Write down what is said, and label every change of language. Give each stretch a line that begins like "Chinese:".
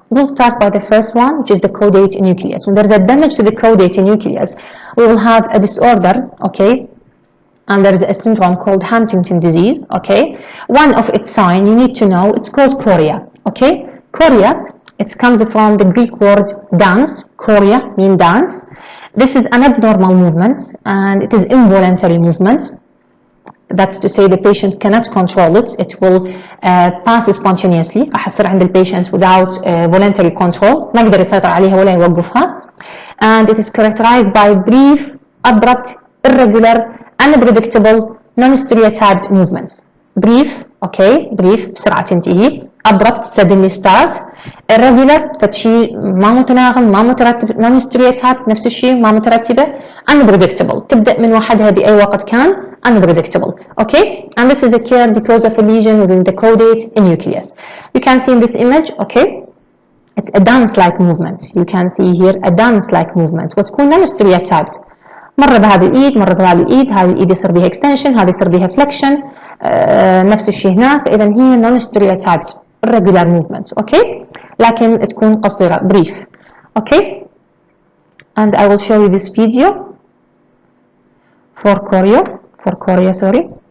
English: We'll start by the first one, which is the caudate nucleus. When there's a damage to the caudate nucleus, we will have a disorder, okay, and there is a syndrome called Huntington disease, okay. One of its signs you need to know, it's called chorea, okay. Chorea It comes from the Greek word dance. Chorea means dance. This is an abnormal movement and it is involuntary movement. That's to say the patient cannot control it. It will pass spontaneously.
Arabic: راح تصير عند البيشنت
English: without voluntary control.
Arabic: ما يقدر يسيطر عليها ولا يوقفها.
English: And it is characterized by brief, abrupt, irregular, unpredictable, non-stereotyped movements. Brief, okay, brief
Arabic: بسرعة تنتهي.
English: Abrupt, suddenly start.
Arabic: Irregular, فشي ما متناغم ما مترتب. Non-stereotyped نفس الشيء ما مترتبة. Unpredictable, تبدأ من وحدها بأي وقت كان.
English: Unpredictable, okay? And this is occurred because of a lesion within the caudate nucleus. You can see in this image, okay? It's a dance-like movement. You can see here a dance-like movement.
Arabic: وتكون
English: non-stereotyped.
Arabic: مرة بهذه الإيد، مرة بهذه الإيد، هذه الإيد يصير بها extension، هذه يصير بها flexion، نفس الشيء هنا، فإذا هي
English: non-stereotyped regular movement,
Arabic: okay? لكن تكون قصيرة brief, okay?
English: And I will show you this video for chorea, sorry.